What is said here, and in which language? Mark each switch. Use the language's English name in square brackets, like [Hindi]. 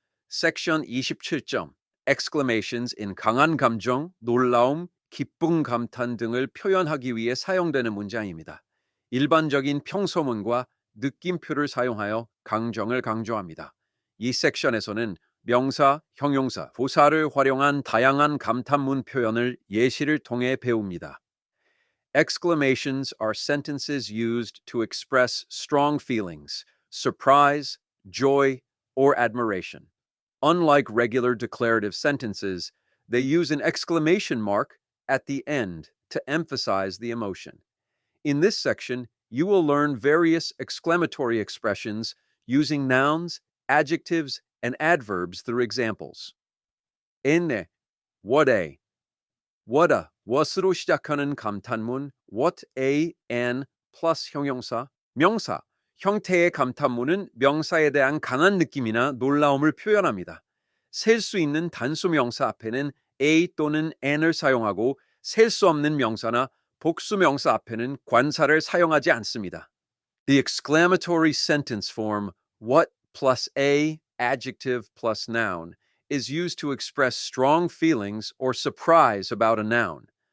[Korean] Section 27점 exclamations in 강한 감정, 놀라움, 기쁨, 감탄 등을 표현하기 위해 사용되는 문장입니다. 일반적인 평소문과 느낌표를 사용하여 강정을 강조합니다. 이 섹션에서는 명사, 형용사, 부사를 활용한 다양한 감탄문 표현을 예시를 통해 배웁니다. [English] Exclamations are sentences used to express strong feelings, surprise, joy, or admiration. Unlike regular declarative sentences, they use an exclamation mark at the end to emphasize the emotion. In this section, you will learn various exclamatory expressions using nouns, adjectives, and adverbs through examples. [Korean] enne, what a, what으로 시작하는 감탄문, what a, an plus 형용사, 명사, 형태의 감탄문은 명사에 대한 강한 느낌이나 놀라움을 표현합니다. 셀 수 있는 단수 명사 앞에는 a 또는 an을 사용하고 셀 수 없는 명사나 복수 명사 앞에는 관사를 사용하지 않습니다. [English] The exclamatory sentence form what plus a, adjective plus noun, is used to express strong feelings or surprise about a noun.